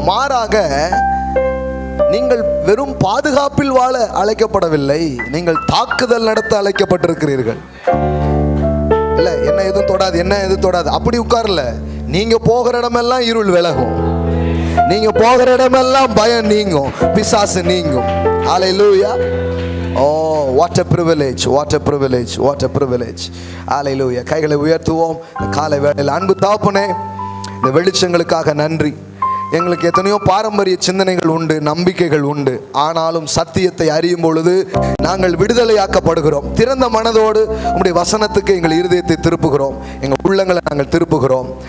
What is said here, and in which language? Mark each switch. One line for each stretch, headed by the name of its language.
Tamil: மாறாக நீங்கள் வெறும் பாதுகாப்பில் வாழ அழைக்கப்படவில்லை, நீங்கள் தாக்குதல் நடத்த அழைக்கப்பட்டிருக்கிறீர்கள். இல்ல, என்ன எதுவும் தொடாது, என்ன எதுவும் தொடாது அப்படி உட்கார்ல. நீங்க போகிற இடமெல்லாம் இருள் விலகும், நீங்க போகிற இடமெல்லாம் பயம் நீங்கும், பிசாசு நீங்கும். ஹல்லேலூயா.
English: Oh, what a privilege, what a privilege, what a privilege.
Tamil: Hallelujah. கைகளை உயர்த்துவோம். காலை வேளையில் அன்பு தகப்பனே, இந்த வெளிச்சங்களுக்காக நன்றி. எங்களுக்கு எத்தனையோ பாரம்பரிய சிந்தனைகள் உண்டு, நம்பிக்கைகள் உண்டு. ஆனாலும் சத்தியத்தை அறியும் பொழுது நாங்கள் விடுதலையாக்கப்படுகிறோம். திறந்த மனதோடு உம்முடைய வசனத்துக்கு எங்கள் இருதயத்தை திருப்புகிறோம், எங்கள் உள்ளங்களை நாங்கள் திருப்புகிறோம்.